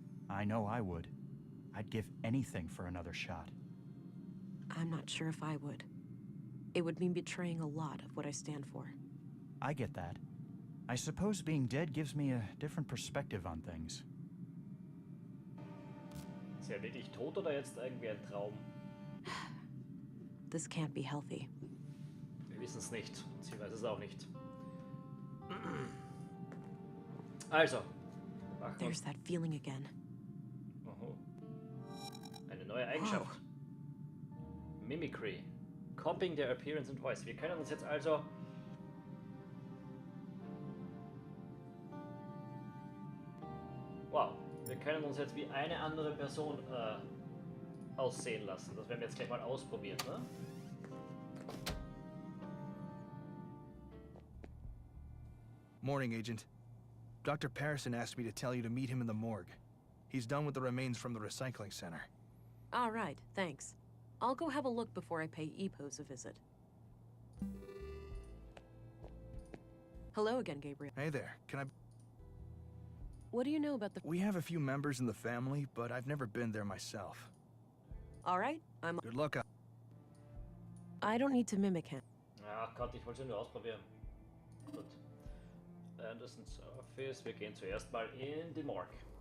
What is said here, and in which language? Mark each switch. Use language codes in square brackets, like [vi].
[en] I know I would. I'd give anything for another shot. I'm not sure if I would. It would mean betraying a lot of what I stand for. I get that. I suppose being dead gives me a different perspective on things. [de] Ist er wirklich tot oder jetzt irgendwie ein Traum? [en] This can't be healthy. [de] wissen es nicht. Sie weiß es auch nicht. Also, machen wir [en] There's that feeling again. [de] Oho. Eine neue Eigenschaft. Mimicry. [en] Copying their appearance and voice. [de] Wir können uns jetzt also wow, wir können uns jetzt wie eine andere Person aussehen lassen. Das werden wir jetzt gleich mal ausprobieren, ne? [en] Morning, Agent. Dr. Patterson asked me to tell you to meet him in the morgue. He's done with the remains from the recycling center. All right, thanks. I'll go have a look before I pay Epos a visit. Hello again, Gabriel. Hey there, can I... What do you know about the... We have a few members in the family, but I've never been there myself. All right, I'm... Good luck. I don't need to mimic him. [de] Ach Gott, ich wollte es nur ausprobieren. Gut. Anderson's Office. Wir gehen zuerst mal in die Morgue.